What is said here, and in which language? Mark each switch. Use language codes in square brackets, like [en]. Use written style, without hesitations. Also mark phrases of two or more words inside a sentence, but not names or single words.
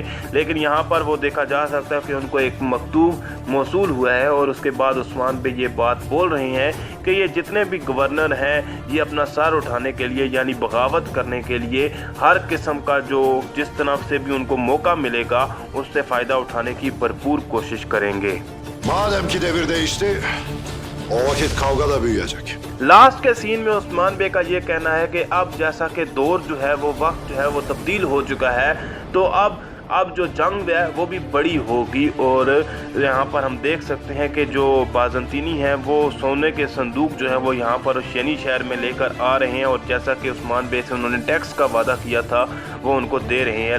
[ur] لیکن یہاں پر وہ دیکھا جا سکتا ہے کہ ان کو ایک مکتوب موصول ہوا ہے اور اس کے بعد عثمان بے یہ بات بول رہے ہیں کہ یہ جتنے بھی گورنر ہیں یہ اپنا سر اٹھانے کے لیے یعنی بغاوت کرنے کے لیے ہر قسم کا جو جس طرف سے بھی ان کو موقع ملے گا اس سے فائدہ اٹھانے کی بھرپور کوشش کریں گے. [tr] Madem ki devir değişti, o vakit kavga da büyüyecek. [ur] لاسٹ کے سین میں عثمان بے کا یہ کہنا ہے کہ اب جیسا کہ دور جو ہے وہ وقت جو ہے وہ تبدیل ہو چکا ہے، تو اب جو جنگ ہے وہ بھی بڑی ہوگی. اور یہاں پر ہم دیکھ سکتے ہیں کہ جو بازنطینی ہیں وہ سونے کے صندوق جو ہے وہ یہاں پر ینی شہر میں لے کر آ رہے ہیں اور جیسا کہ عثمان بے سے انہوں نے ٹیکس کا وعدہ کیا تھا وہ ان کو دے رہے ہیں.